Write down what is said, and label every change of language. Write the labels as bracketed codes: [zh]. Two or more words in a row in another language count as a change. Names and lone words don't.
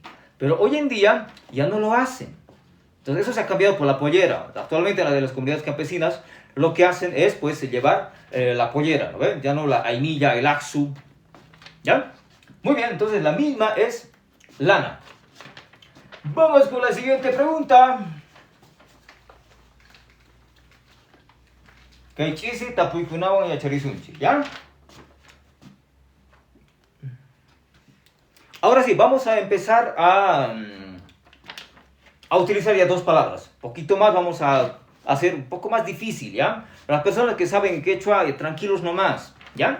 [es] Pero hoy en día ya no lo hacen. Entonces eso se ha cambiado por la pollera. Actualmente la de las comunidades campesinas lo que hacen es pues llevar la pollera, ¿no ven? Ya no la ainilla, el axu. ¿Ya? Muy bien, entonces la misma es lana. Vamos con la siguiente pregunta. [qu] Kaichisi tapuikunawan yacharisunchi, [es] ¿ya? Ahora sí, vamos a empezar a utilizar ya dos palabras. Poquito más vamos a hacer un poco más difícil, ¿ya? Para las personas que saben quechua, tranquilos nomás, ¿ya?